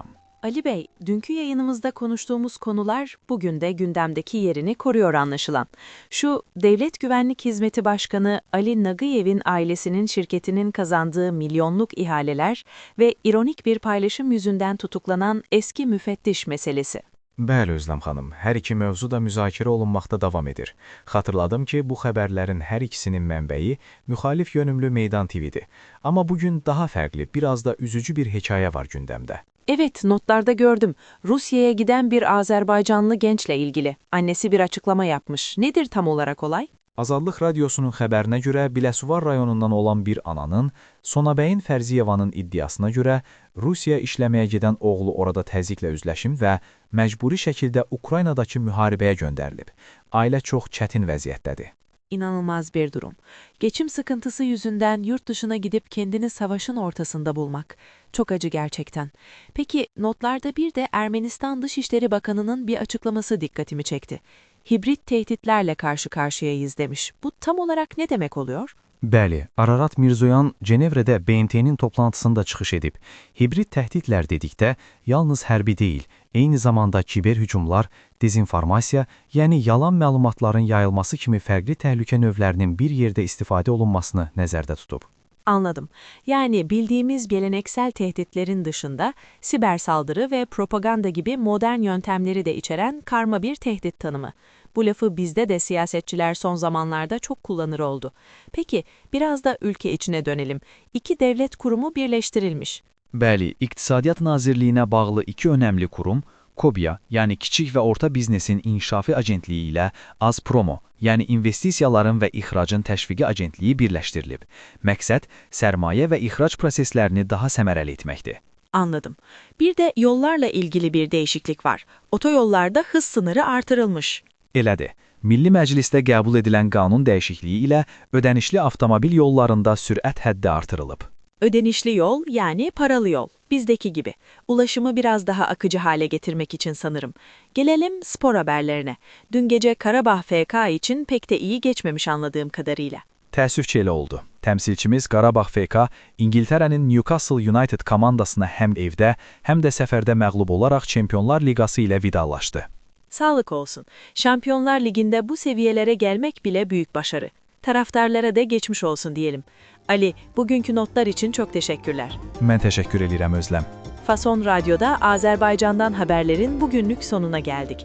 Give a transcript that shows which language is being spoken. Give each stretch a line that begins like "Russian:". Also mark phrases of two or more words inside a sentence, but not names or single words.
Turkish: Ali Bey, dünkü yayınımızda konuştuğumuz konular bugün de gündemdeki yerini koruyor anlaşılan. Şu Devlet Güvenlik Hizmeti Başkanı Ali Nagıyev'in ailesinin şirketinin kazandığı milyonluk ihaleler ve ironik bir paylaşım yüzünden tutuklanan eski müfettiş meselesi.
Azerbaijani: Bəli Özlem xanım, hər iki mövzu da müzakirə olunmaqda davam edir. Xatırladım ki, bu xəbərlərin hər ikisinin mənbəyi müxalif yönümlü Meydan TV-dir. Amma bugün daha fərqli, biraz da üzücü bir hekayə var gündəmdə.
Turkish: Evet, notlarda gördüm. Rusya'ya giden bir Azerbaycanlı gençle ilgili. Annesi bir açıklama yapmış. Nedir tam olarak olay?
Azerbaijani: Azadlıq Radiosunun xəbərinə görə Biləsuvar rayonundan olan bir ananın, Sonabəyin Fərziyevanın iddiasına görə Rusiyaya işləməyə gedən oğlu orada təzyiqlə üzləşim və məcburi şəkildə Ukraynadakı müharibəyə göndərilib. Ailə çox çətin vəziyyətdədir.
Turkish: İnanılmaz bir durum. Geçim sıkıntısı yüzünden yurt dışına gidip kendini savaşın ortasında bulmak. Çok acı gerçekten. Peki notlarda bir de Ermenistan Dışişleri Bakanı'nın bir açıklaması dikkatimi çekti. Hibrit tehditlerle karşı karşıyayız demiş. Bu tam olarak ne demek oluyor?
Azerbaijani: Bəli, Ararat Mirzoyan Cenevrədə BMT-nin toplantısında çıxış edib. Hibrit təhdidlər dedikdə yalnız hərbi deyil, eyni zamanda kiber hücumlar, dezinformasiya, yəni yalan məlumatların yayılması kimi fərqli təhlükə növlərinin bir yerdə istifadə olunmasını nəzərdə tutub.
Turkish: Anladım. Yani bildiğimiz geleneksel tehditlerin dışında siber saldırı ve propaganda gibi modern yöntemleri de içeren karma bir tehdit tanımı. Bu lafı bizde de siyasetçiler son zamanlarda çok kullanır oldu. Peki biraz da ülke içine dönelim. İki devlet kurumu birleştirilmiş.
Azerbaijani: Bəli, İqtisadiyyat Nazirliyinə bağlı iki önəmli kurum, KOBİA, yəni Kiçik və Orta Biznesin İnkişafı Agentliyi ilə Azpromo, yəni İnvestisiyaların və İxracın Təşviqi Agentliyi birləşdirilib. Məqsəd, sərmayə və ixrac proseslərini daha səmərəli etməkdir.
Turkish: Anladım. Bir de yollarla ilgili bir değişiklik var. Otoyollarda hız sınırı artırılmış.
Azerbaijani: Elədir. Milli Məclisdə qəbul edilən qanun dəyişikliyi ilə ödənişli avtomobil yollarında sürət həddi artırılıb.
Turkish: Ödenişli yol yani paralı yol. Bizdeki gibi. Ulaşımı biraz daha akıcı hale getirmek için sanırım. Gelelim spor haberlerine. Dün gece Karabağ FK için pek de iyi geçmemiş anladığım kadarıyla.
Azerbaijani: Təəssüf ki, elə oldu. Təmsilçimiz Qarabağ FK, İngiltərənin Newcastle United komandasına həm evdə, həm də səfərdə məğlub olaraq Çempionlar Liqası ilə vidalaşdı.
Turkish: Sağlık olsun. Şampiyonlar Ligi'nde bu seviyelere gelmek bile büyük başarı. Taraftarlara da geçmiş olsun diyelim. Ali, bugünkü notlar için çok teşekkürler.
Azerbaijani: Mən təşəkkür edirəm Özlem.
Turkish: Fason Radyo'da Azerbaycan'dan haberlerin bugünlük sonuna geldik.